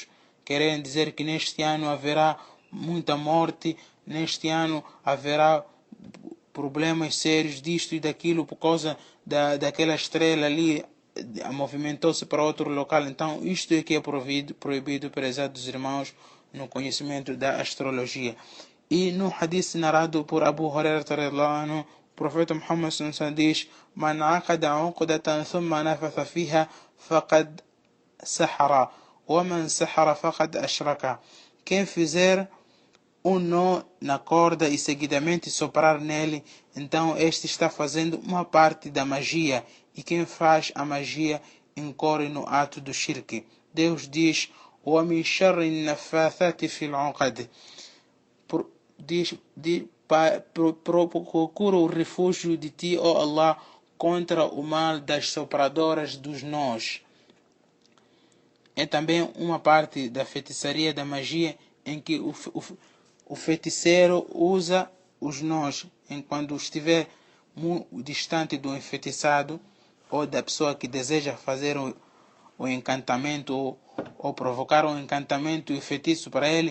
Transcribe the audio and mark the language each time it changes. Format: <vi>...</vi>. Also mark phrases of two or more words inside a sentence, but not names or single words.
<pt>Querem dizer que neste ano haverá muita morte, neste ano haverá problemas sérios disto e daquilo por causa daquela estrela ali movimentou-se para outro local. Então isto é que é proibido, prezados irmãos, no conhecimento da astrologia. E no hadith narrado por Abu Hurairah</pt> <ar>رضي الله عنه,</ar> <pt>o profeta</pt> <ar>Muhammad صلى الله عليه وسلم diz: "من عقد عقدة ثم نفث فيها فقد سحر ومن سحر فقد أشرك."</ar> <pt>Quem fizer um nó na corda e seguidamente soprar nele, então este está fazendo uma parte da magia, e quem faz a magia incorre no ato do shirk. Deus diz:</pt> <ar>"ومن شر النفاثات في العقد."</ar> <pt>Procura o refúgio de ti, ó Allah, contra o mal das sopradoras dos nós. É também uma parte da feitiçaria, da magia, em que o feiticeiro usa os nós quando estiver muito distante do enfeitiçado ou da pessoa que deseja fazer o encantamento ou provocar um encantamento e o feitiço para ele.</pt>